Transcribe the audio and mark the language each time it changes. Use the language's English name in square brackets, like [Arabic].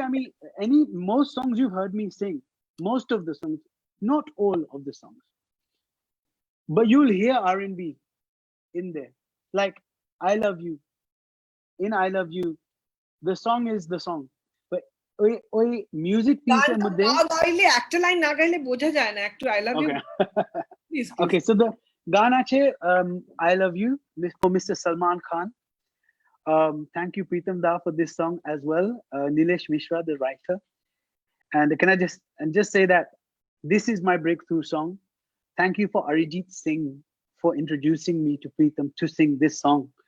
[English] I mean, most songs you've heard me sing, most of the songs, not all of the songs, but you'll hear R&B in there. Like I love you. In I love you, the song is the song, but [Bangla] ওই [English] music piece [Bangla] এর মধ্যে গাইলে একটা line না গাইলে বোঝা যায় না একটু [English] I love you please okay, so the [Bangla] গান আছে [English] I love you for Mr. Salman Khan. Thank you Pritam Da for this song as well. Nilesh Mishra, the writer. And can I just say that this is my breakthrough song. Thank you for Arijit Singh for introducing me to Pritam to sing this song.